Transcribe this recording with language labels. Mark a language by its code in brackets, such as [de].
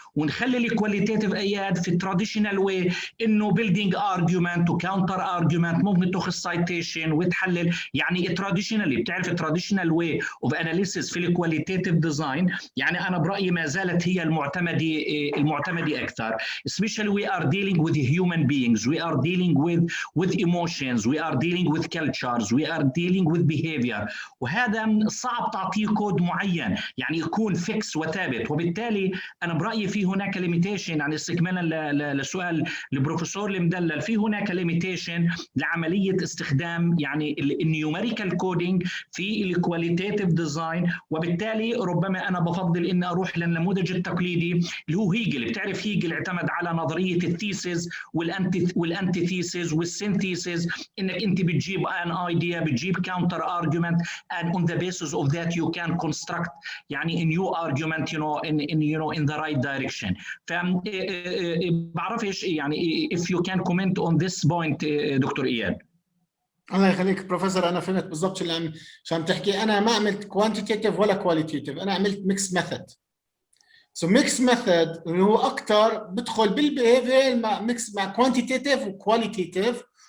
[ar] ونخلي الكواليتيف اياد في التراديشنال واي، انه [en] building argument وكاونتر argument, [ar] ممكن تاخذ سايتيشن وتحلل. يعني تراديشنالي، بتعرف [en] التراديشنال way of analysis [ar] في الكواليتيف ديزاين، يعني انا برايي ما زالت هي المعتمده اكثر. [en] especially we are dealing with human beings, we are dealing with emotions, we are dealing with cultures, we are dealing with behavior. [ar] وهذا صعب تعطيه كود معين يعني يكون فيكس وثابت. وبالتالي انا برايي في هناك ليميتيشن، يعني استكمالا لسؤال البروفيسور المدلل، في هناك ليميتيشن لعمليه استخدام يعني النيوميريكال كودينج في الكواليتيف ديزاين. وبالتالي ربما انا بفضل اني اروح للنموذج التقليدي اللي هو هيجل. بتعرف هيجل اعتمد على نظريه الثيسيس والانتي ثيسيس والسينثيسيس، انك انت بتجيب ان ايديا، بتجيب كاونتر ارجيومنت [en] and on the basis of that you can construct [ar] يعني [en] a new argument in the right direction. [ar] ف بعرفش يعني [en] if you can comment on this point doctor اياد. [ar] الله يخليك بروفيسور، انا فهمت بالضبط اللي عم تحكي. انا ما عملت كوانتيتيف ولا كواليتيف، انا عملت ميكس ميثود. سو ميكس ميثود اللي هو اكثر بدخل بالبيهيفير مع ميكس مع كوانتيتيف وكواليتيف.